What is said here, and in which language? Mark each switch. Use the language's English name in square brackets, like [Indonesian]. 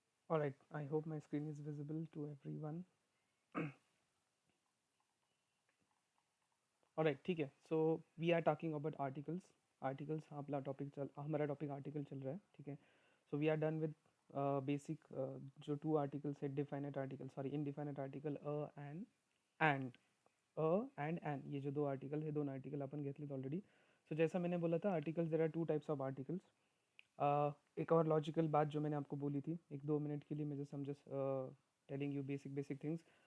[English] All right, I hope my screen is visible to everyone. All right, ठीक है. So we are talking about articles. [Hindi] Articles हमारा topic article चल रहा है, ठीक है. [English] So we are done with [Hindi] basic जो टू आर्टिकल्स है, definite article, sorry इनडिफाइनेट article and and ये जो दो आर्टिकल है, दोनों आर्टिकल [Marathi] अपन घेतलेत [Hindi] ऑलरेडी. सो जैसा मैंने बोला था, [English] Articles there are two types of articles. [Hindi] एक और लॉजिकल बात जो मैंने आपको बोली थी, एक दो मिनट के लिए मैं [English] Just telling you basic things.